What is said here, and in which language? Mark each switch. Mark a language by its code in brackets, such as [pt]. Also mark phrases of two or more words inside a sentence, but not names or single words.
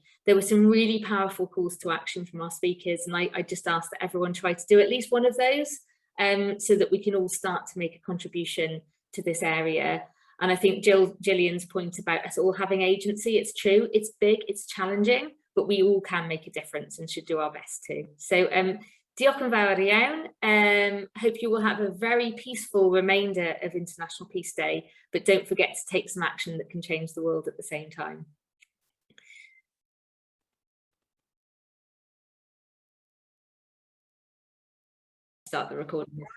[en] There were some really powerful calls to action from our speakers, and I just ask that everyone try to do at least one of those so that we can all start to make a contribution to this area. And I think Gillian's point about us all having agency, it's true, it's big, it's challenging, but we all can make a difference and should do our best too. [cy] So diolch yn fawr iawn. [en] Hope you will have a very peaceful remainder of International Peace Day, but don't forget to take some action that can change the world at the same time. Start the recording.